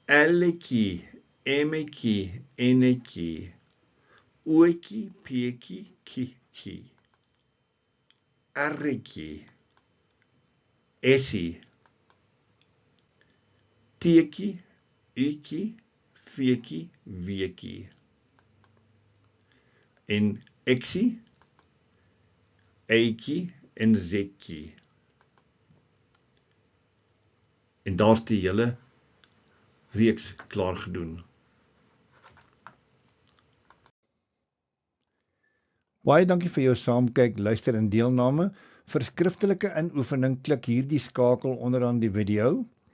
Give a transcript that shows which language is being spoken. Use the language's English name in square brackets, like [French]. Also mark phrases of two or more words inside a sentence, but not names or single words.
[Afrikaans] L'tjie, M'tjie, N'tjie, O'tjie, P'tjie, K'tjie, R'tjie, S'ie, T'tjie, U'tjie, V'tjie, W'tjie, en X'ie, Y'tjie en Z'tjie. En daar's die hele reeks klaar gedoen. Baie dankie vir jou saamkyk, luister en deelname. Vir skriftelike inoefening klik hierdie skakel onderaan die video.